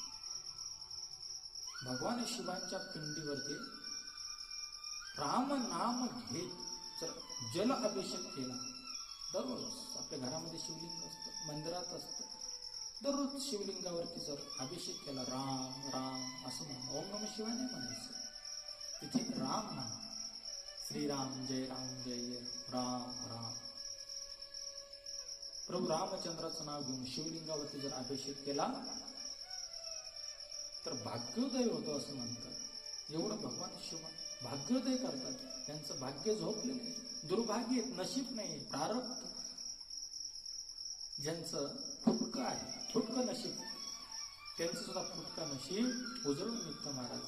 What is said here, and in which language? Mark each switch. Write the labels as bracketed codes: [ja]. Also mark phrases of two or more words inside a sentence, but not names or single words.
[mr] भगवान शिवांच्या पिंडीवरती राम नाम घेत जर जल अभिषेक केला, दररोज आपल्या घरामध्ये शिवलिंग असतं, मंदिरात असतं, दररोज शिवलिंगावरती जर अभिषेक केला, राम राम असं म्हणून [sa] ओम नमः शिवाय [mr] नाही म्हणायचं, तिथे राम नाम, श्रीराम जय राम राम. प्रभू रामचंद्राचं नाव घेऊन शिवलिंगावरती जर अभिषेक केला तर भाग्योदय होतो असं म्हणतात. एवढं भगवान शिव भाग्योदय करतात. त्यांचं भाग्य झोपले नाही, दुर्भाग्य, नशीब नाही, प्रारब्ध ज्यांचं फुटकं आहे, फुटकं नशीब, त्यांचं सुद्धा फुटकं नशीब उजळून निघतं महाराज.